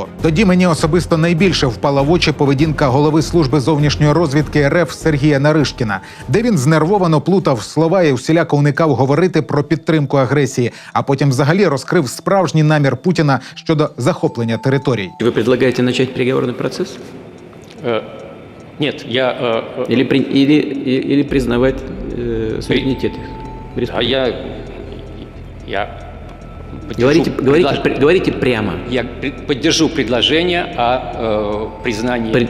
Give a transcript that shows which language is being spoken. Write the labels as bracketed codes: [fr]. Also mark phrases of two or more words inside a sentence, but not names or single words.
[uk] Тоді мені особисто найбільше впала в очі поведінка голови служби зовнішньої розвідки РФ Сергія Наришкіна, де він знервовано плутав слова і усіляко уникав говорити про підтримку агресії, а потім взагалі розкрив справжній намір Путіна щодо захоплення територій. Ви предлагаєте почати переговорний процес? [ru] Нет, я... Или признавать суверенитет? Говорите прямо. Я поддержу предложение о признании...